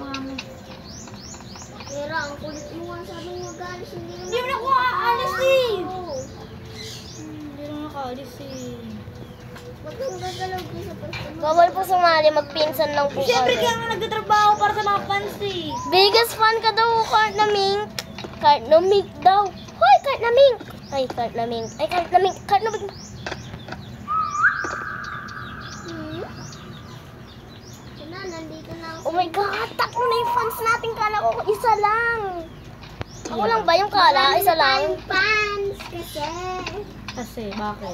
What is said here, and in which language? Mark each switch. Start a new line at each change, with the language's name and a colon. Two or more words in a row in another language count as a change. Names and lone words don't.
Filipino: Nag-ayos pa nga mo. Pero ang kulit mo nga sabi mo galis, hindi Hindi mo na ako aalis eh. Oo. Hindi na nakaalis eh. Ba't kang gagalaw ko sa pwesto mo? Bawal po sumali, magpinsan lang po Siyempre kami. kaya nga nagtatrabaho para sa mga fans eh.
English: Biggest fan
Filipino: ka daw, Kart na Mink. Kart na Mink daw. Hoy, Kart na Mink. Ay, Kart na Mink. Ay, Kart na Mink. Kart na Mink. Na, nandito na ako.
English: Oh my God,
Filipino: tatlo na yung fans natin. Kala ko isa lang. Ako lang ba yung kala? Isa lang. Fans kasi. Kasi, bakit?